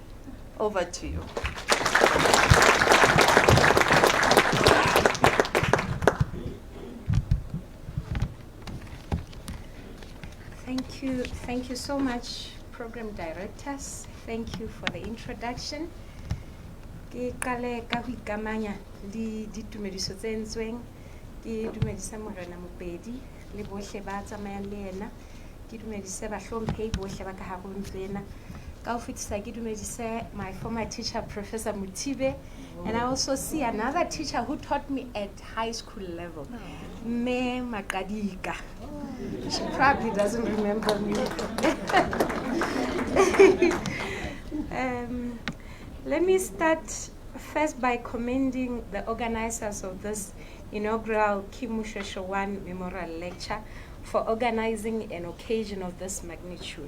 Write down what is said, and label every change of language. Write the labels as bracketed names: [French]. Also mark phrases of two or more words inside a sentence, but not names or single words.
[English] Over to you. Thank you so much, program directors. Thank you for the introduction. [Southern Sotho] Ke qale ka ho ikamanya le ditumediso tse entsweng ke dumedisa morena Mopedi le bohle ba tsamayang le yena, ke dumedise bahlomphehi bohle ba ka hare ho ntlo ena, ka ho fetisa ke dumedise [English] my former teacher Professor Mutibe, and I also see another teacher who taught me at high school level, [Southern Sotho] Me Makadika. [English] She probably doesn't remember me. Let me start first by commending the organizers of this inaugural Moshoeshoe 1 Memorial Lecture for organizing an occasion of this magnitude.